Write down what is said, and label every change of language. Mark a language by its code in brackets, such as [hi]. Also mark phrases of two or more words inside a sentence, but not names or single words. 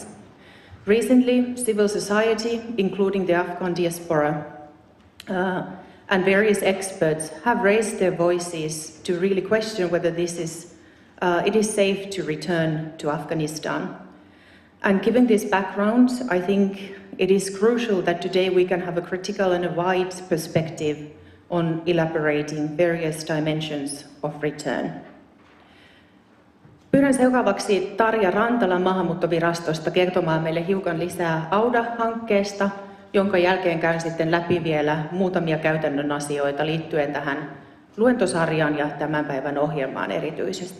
[en] Recently, civil society, including the Afghan diaspora, and various experts have raised their voices to really question whether it is safe to return to Afghanistan. And given this background, I think it is crucial that today we can have a critical and a wide perspective on elaborating various dimensions of return. [fi] Pyydän seuraavaksi Tarja Rantala Maahanmuuttovirastosta kertomaan meille hiukan lisää AUDA-hankkeesta, jonka jälkeen käyn sitten läpi vielä muutamia käytännön asioita liittyen tähän luentosarjaan ja tämän päivän ohjelmaan erityisesti.